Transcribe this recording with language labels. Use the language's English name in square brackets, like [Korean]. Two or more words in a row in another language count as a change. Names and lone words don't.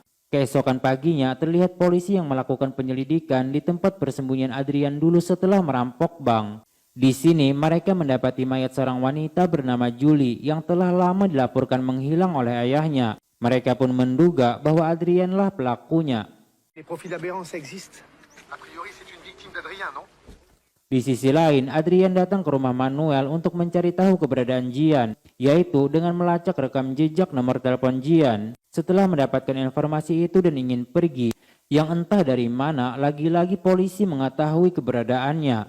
[Indonesian] Keesokan paginya terlihat polisi yang melakukan penyelidikan di tempat persembunyian Adrian dulu setelah merampok bank. Di sini mereka mendapati mayat seorang wanita bernama Julie yang telah lama dilaporkan menghilang oleh ayahnya. Mereka pun menduga bahwa Adrianlah pelakunya. [French] Les profils aberrants, ça existe? A priori, c'est une victime d'Adrien, non? [Indonesian] Di sisi lain, Adrian datang ke rumah Manuel untuk mencari tahu keberadaan Jian, yaitu dengan melacak rekam jejak nomor telepon Jian. Setelah mendapatkan informasi itu dan ingin pergi, yang entah dari mana lagi-lagi polisi mengetahui keberadaannya.